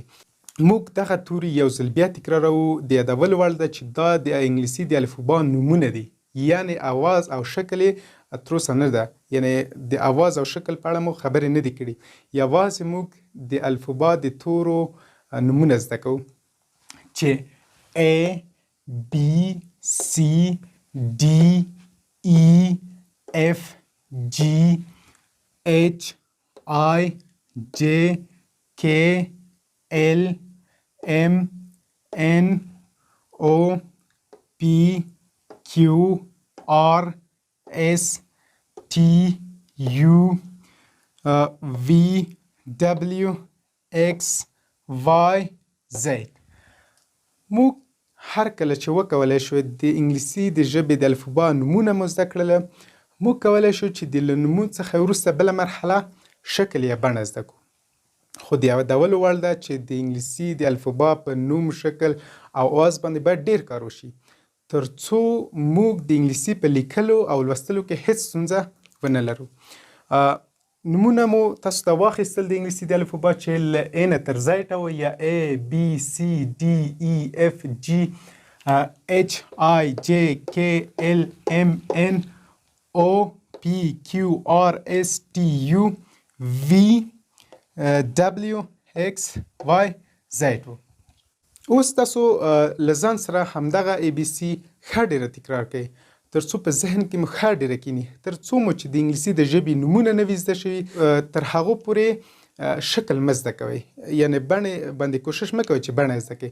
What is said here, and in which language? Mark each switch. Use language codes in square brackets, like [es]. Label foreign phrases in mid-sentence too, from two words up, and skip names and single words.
[ps] موږ دغه توري یو ځل بیا تکراروو. د یادولو وړ ده چې دا د انګلیسي د الفبا نومونه دي، یعنې اواز او شکل یې تر اوسه نه ده، یعنې د اواز او شکل په اړه مو خبرې نه دي کړي. یوازې موږ د الفبا د تورو نومونه زده کوو چې [en] A، B، C، D، E، F، G، H، I، J، K، L، M، N، O، P، Q، R، S، T، U، V، W، X، Y، Z. [ps] موږ هر کله چې وکولی شو د انګلیسي د ژبې د الفبا نومونه مو زده کړله، موږ کولی شو چې د له نومونو څخه وروسته بله مرحله شکل یا بڼه زده کړو. خو د یادولو وړ ده چې د انګلیسي د الفبا په نوم، شکل او اواز باندې باید ډیر کار وشي ترڅو موږ د انګلیسي په لیکلو او لوستلو کې هیڅ ستونزه ونه لرو. نومونه مو تاسو ته واخیستل د انګلیسي د الفبا چې له A نه تر Z وه، یا [en] A، B، C، D، E، F، G، H، I، J، K، L، M، N، O، P، Q، R، S، T، U، V، W، X، Y، Z [ps] و. اوس تاسو له ځان سره همدغه ABC ښه ډېره تکرار کړئ ترڅو په ذهن کې مو ښه ډېره کښېني، ترڅو مو چې د انګلیسي د ژبې نومونه نه وي زده شوي، تر هغو پورې شکل مه زده کوئ، یعنې بڼې باندې کوشش مه کوئ چې بڼه یې زده کړئ.